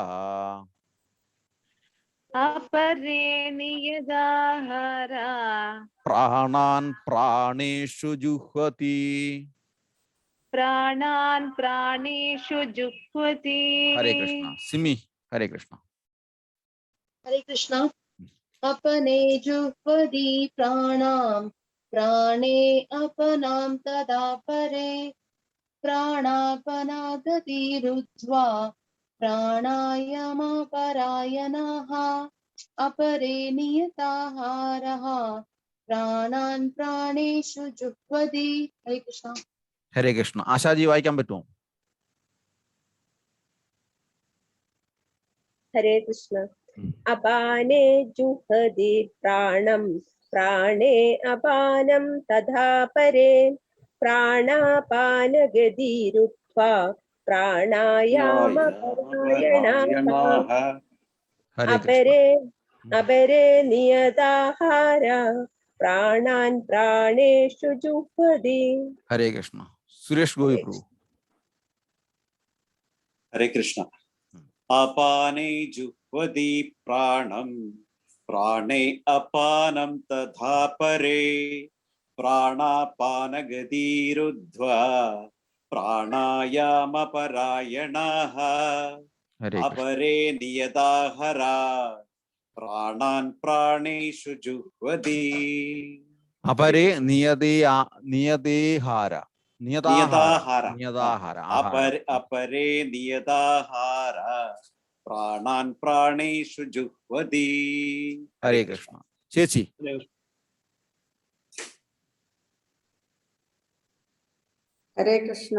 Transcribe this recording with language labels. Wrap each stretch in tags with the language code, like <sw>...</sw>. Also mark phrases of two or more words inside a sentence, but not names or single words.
<sa>അപരേ നിയതാഹാര പ്രാണാൻ പ്രാണേഷു ജുഹ്വതി പ്രാണാൻ പ്രാണേഷു ജുഹ്വതി.</sa> <ml>ഹരേ കൃഷ്ണ. സിമി ഹരേ കൃഷ്ണ.</ml> <hi>हरे कृष्णा.</hi> <sa>अपने जुह्वति प्राणां प्राणे अपनां तदा परे प्राणापनागतिरुद्ध्वा प्राणायामपरायणाः अपरे नियताहारः प्राणान् प्राणेषु जुह्वति.</sa> <hi>हरे कृष्णा.</hi> <ml>ഹരേ കൃഷ്ണ. ആശാജി വായിക്കാൻ പറ്റുമോ?</ml> <hi>हरे कृष्ण.</hi> <sa>अपाने जुह्वति प्राणं प्राणे अपानं तथा परे प्राणापानगतिरुद्ध्वा प्राणायामपरायणाः अपरे नियताहार प्राणान् प्राणेषु जुह्वति.</sa> <ml>ഹരേ കൃഷ്ണ. സുരേഷ് ഗോപി പ്രഭു.</ml> <hi>हरे कृष्ण.</hi> <sa>अपाने जुह्वति प्राणं प्राणे अपानं तथा परे प्राणापानगतिरुद्ध्वा प्राणायामपरायणाः अपरे नियताहारा प्राणान् प्राणेषु जुह्वति. അപരേ നിയതേഹാര നിയതാഹാര നിയതാഹാര അപരേ നിയതാഹാര പ്രാണാൻ പ്രാണേഷു ജുഹ്വതി.</sa> <ml>ഹരേ കൃഷ്ണ. ചേച്ചി. ഹരേ കൃഷ്ണ.</ml>